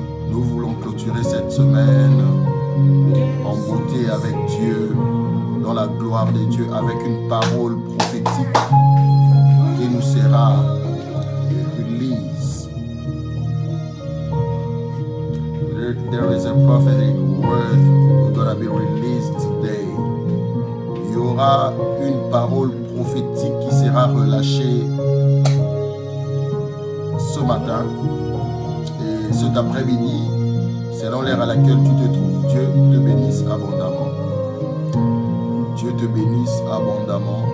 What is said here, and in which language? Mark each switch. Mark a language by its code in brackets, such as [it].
[fr] Nous voulons clôturer cette semaine en beauté avec Dieu, dans la gloire de Dieu, avec une parole prophétique qui nous sera release. [en] There is a prophetic word going to be released today. [fr] Il y aura une parole prophétique qui sera relâchée ce matin et cet après-midi, selon l'heure à laquelle tu te trouves. Dieu te bénisse abondamment. Dieu te bénisse abondamment.